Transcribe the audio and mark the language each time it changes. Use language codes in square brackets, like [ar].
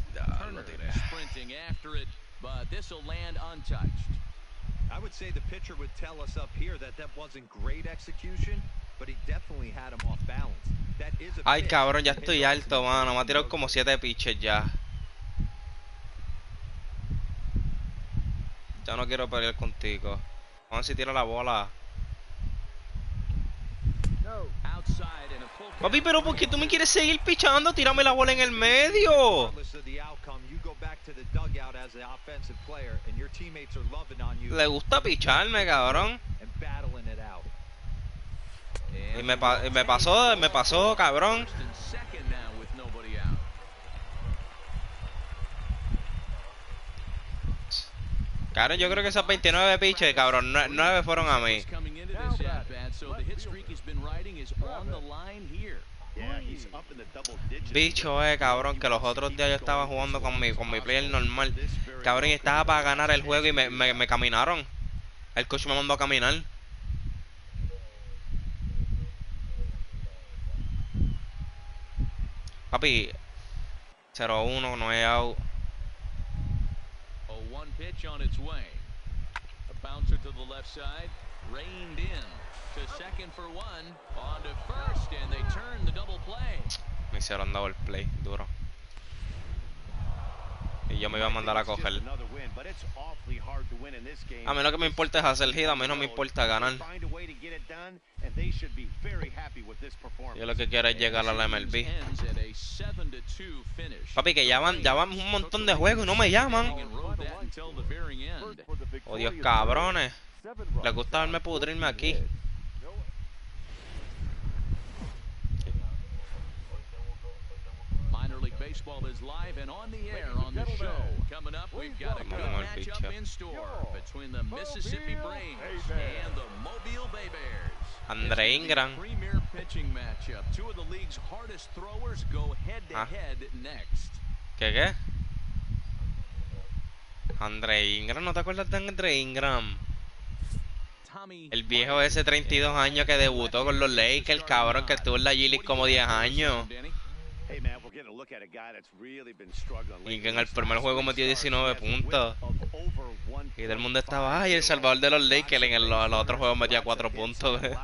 [en] Turner sprinting after it, but this will land untouched. I would say the pitcher would tell us up here that wasn't great execution, but he definitely had him off balance. That is a [es] Ay, [en] pitch. [es] cabrón, ya estoy alto, mano. Me ha tirado como 7 pitches ya. Ya no quiero pelear contigo. Vamos a ver si tira la bola. [en] Outside in a full [es] Papi, pero ¿por qué tú me quieres seguir pichando? Tírame la bola en el medio. [en] Regardless of the outcome, you go back to the dugout as the offensive player, and your teammates are loving on you [es] Le gusta picharme, cabrón. [en] and battling it out. [es] Y me pasó, cabrón. [en] First and second now with nobody out. [es] Cabrón, yo creo que esos 29 pitches, cabrón, 9 fueron a mí. [en] Coming into this at-bat, so the hit streak he's been riding is on the line here. Yeah, he's up in the double digits. [es] Bicho, cabrón, que los otros días yo estaba jugando con mi player normal. Cabrón, y estaba para ganar el juego y me caminaron. El coach me mandó a caminar. Papi, 0-1, no he out. [en] A one pitch on its way. A bouncer to the left side, reined in to second for one, on to first, and they turn the double play. [es] Me hicieron double play, duro. Y yo me iba a mandar a coger. [en] Another win, but it's awfully hard to win in this game. [es] A mí lo que me importa es hacer hit, a mí no me importa ganar. [en] Find a way to get it done, and they should be very happy with this performance. [es] Yo lo que quiero es llegar a la MLB. [en] Ends at a 7-2 finish. [es] Papi, que ya van un montón de juegos y no me llaman. [en] And rode that until the very end. [es] Oh, Dios, cabrones. Les gusta verme pudrirme aquí. [en] Minor League Baseball is live and on the air on the show. Coming up, we've got a good matchup in store between the Mississippi Braves and the Mobile Bay Bears. Andre Ingram. Premier pitching matchup. Two of the league's hardest throwers go head-to-head next. [es] ¿Qué? Andre Ingram, ¿no te acuerdas de Andre Ingram? [en] Tommy, [es] El viejo ese 32 años que debutó con los Lakers, cabrón, que estuvo en la G-League como 10 años. [en] Hey man, we're getting a look at a guy that's really been struggling. [es] Y que en el primer juego metió 19 puntos. Y todo el mundo estaba, ay, el salvador de los Lakers. En los otros juegos metía 4 puntos.